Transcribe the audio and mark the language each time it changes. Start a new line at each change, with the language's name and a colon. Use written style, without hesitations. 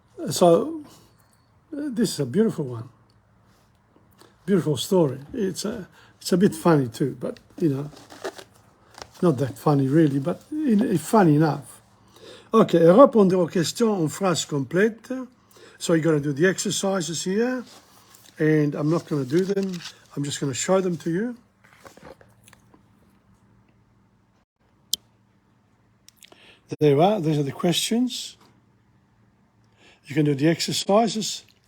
English: So, this is a beautiful one. Beautiful story. It's a bit funny too, but, you know, not that funny really, but funny enough.
French: Okay, répondre aux questions en phrase complète.
English: So you're going to do the exercises here, and I'm not going to do them. I'm just going to show them to you. There you are. These are the questions. You can do the exercises.